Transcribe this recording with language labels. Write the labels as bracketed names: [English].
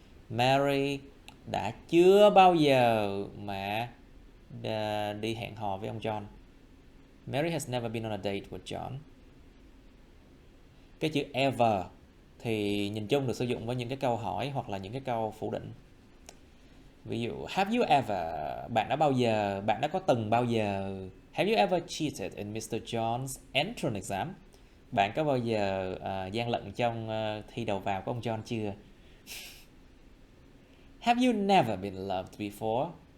[Vietnamese] Mary đã chưa bao giờ mà đi hẹn hò với ông John. [English] Mary has never been on a date with John. [Vietnamese] Cái chữ ever thì nhìn chung được sử dụng với những cái câu hỏi hoặc là những cái câu phủ định. Ví dụ, [English] have you ever, [Vietnamese] bạn đã có từng bao giờ. [English] Have you ever cheated in Mr. John's entrance exam? [Vietnamese] Bạn có bao giờ gian lận trong thi đầu vào của ông John chưa? [English] Have you never been loved before?